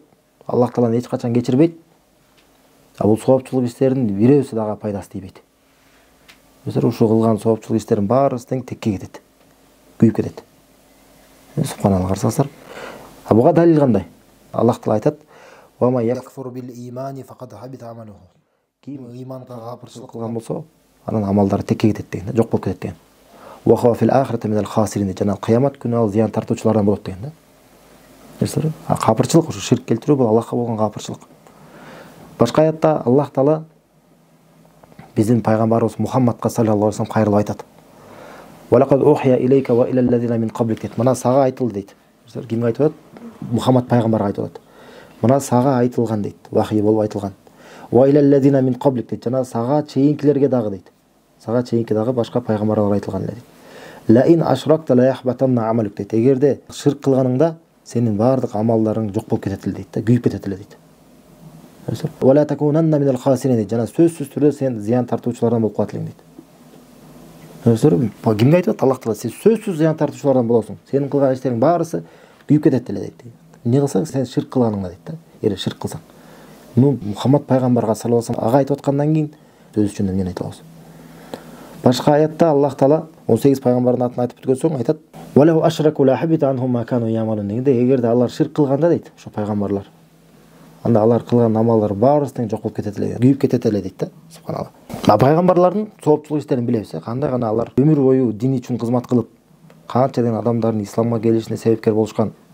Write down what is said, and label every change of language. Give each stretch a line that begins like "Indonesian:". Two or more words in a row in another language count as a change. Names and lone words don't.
Kyrgyz: Аллах Таала эч качан кечирбейт. А бул соопчулук иштердин бирөөсү дагы пайдасы тийбейт. Ушул кылган соопчулук иштердин баарысы тең текке кетет. Күйүп кетет. Субханалла, карасаңыздар. А буга далил кандай? Аллах Таала айтат:
Arabic: "ومن يكفر بالإيمان فقد حبط عمله."
Kyrgyz: Ким иманга капырчылык кылган болсо, анын амалдары текке кетет деген, жок болуп кетет деген.
Arabic: "وهو في الآخرة من الخاسرين."
Kyrgyz: Жана кыямат күнү ал зыян тартуучулардан болот деген да. Капырчылык, ушу ширк келтирүү бул Аллахка болгон капырчылык. Башка аятта Аллах Таала биздин пайгамбарыбыз Мухаммадка
Arabic: صلى الله عليه وسلم
Kyrgyz: кайрылып айтат:
Arabic: "ولقد أوحي إليك وإلى الذين من قبلك" дейт.
Kyrgyz: Мына сага айтылды дейт. Кимге айтып атат? Мухаммад пайгамбарга айтып атат. Мына сага айтылган дейт. Вахий болуп айтылган.
Arabic: "وإلى الذين من قبلك" дейт.
Kyrgyz: Жана сага чейинкилерге дагы дейт. Сага чейинки дагы башка пайгамбарларга айтылган эле дейт.
Arabic: "لئن أشركت ليحبطن عملك" дейт.
Kyrgyz: Эгерде ширк кылганыңда сенин баардык амалдарың жок болуп кетет эле дейт да, күйүп кетет эле дейт.
Arabic: "ولا تكونن من الخاسرين" дейт.
Kyrgyz: Жана сөзсүз түрдө сен зыян тартуучулардан болуп калат элең дейт. Кимге айтып атат? Аллах Таала: "Сен сөзсүз зыян тартуучулардан болосуң. Сенин кылган иштериң баарысы күйүп кетет эле" дейт. Эмне кылсаң сен ширк кылганыңда дейт да. Эгер ширк кылсаң. Мухаммад пайгамбарга
Arabic: صلى الله عليه وسلم
Kyrgyz: ага айтып аткандан кийин сөз үчүн эмне айта алабыз? Башка аятта Аллах Таала 18 пайгамбардын атын айтып бүткөн соң айтат:
Arabic: "ولو أشركوا لحبط عنهم ما كانوا يعملون"
Kyrgyz: дегенде, эгерде алар ширк кылганда дейт, ошо пайгамбарлар, анда алар кылган амалдар баарысы тең жок болуп кетет эле, күйүп кетет эле дейт да. Субханалла. Пайгамбарлардын соопчулук иштерин билебиз, кандай гана алар өмүр бою дин үчүн кызмат кылып, канча деген адамдардын исламга келишине себепкер болушкан.